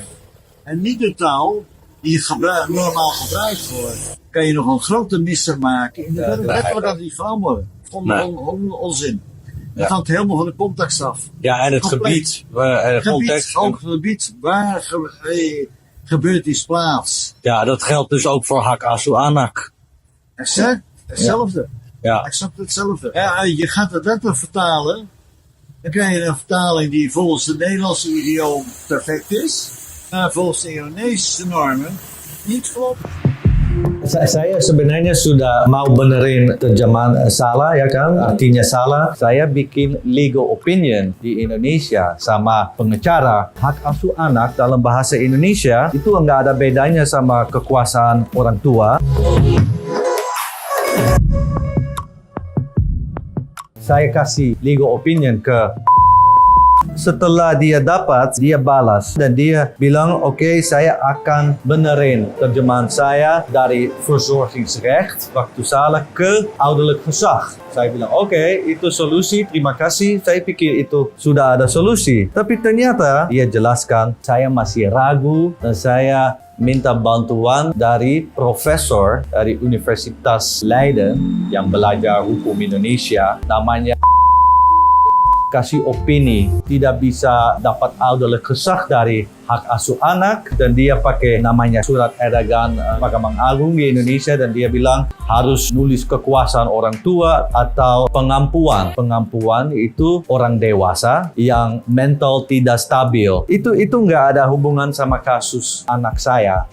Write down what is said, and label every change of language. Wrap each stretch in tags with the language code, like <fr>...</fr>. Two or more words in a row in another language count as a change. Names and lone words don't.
<nl>En niet de taal die normaal gebruikt wordt. Kan je nog een grote misser maken. Inderdaad, letterlijk aan die veranderen. Onzin. Het hangt helemaal van de context af. Ja, en het Compleet. gebied. Waar gebeurt iets plaats? Ja, dat geldt dus ook voor</nl> <id>hak asuh anak.</id> <nl>Exact. Hetzelfde. Ja. Exact hetzelfde. Ja, je gaat het letterlijk vertalen. Dan krijg je een vertaling die volgens de Nederlandse idioom perfect is. Maar volgens de Indonesische normen niet klopt.</nl> <id>Saya sebenarnya sudah mau benerin terjemahan salah, ya kan? Artinya salah. Saya bikin</id> <en>legal opinion</en> <id>di Indonesia sama pengacara. Hak asuh anak dalam bahasa Indonesia itu nggak ada bedanya sama kekuasaan orang tua. Saya kasih</id> <en>legal opinion</en> <id>ke. Setelah dia dapat, dia balas dan dia bilang, oke, saya akan benerin terjemahan saya dari verzorgingsrecht waktu salah ke</id> <nl>ouderlijk gezag.</nl> <id>Saya bilang, oke, itu solusi, terima kasih. Saya pikir itu sudah ada solusi. Tapi ternyata dia jelaskan, saya masih ragu dan saya minta bantuan dari profesor dari Universitas Leiden yang belajar hukum Indonesia, namanya kasih opini tidak bisa dapat</id> <nl>ouderlijk gezag</nl> <id>dari hak asuh anak, dan dia pakai namanya surat edaran Mahkamah Agung di Indonesia, dan dia bilang harus nulis kekuasaan orang tua atau pengampuan. Pengampuan itu orang dewasa yang mental tidak stabil. Itu nggak ada hubungan sama kasus anak saya.</id>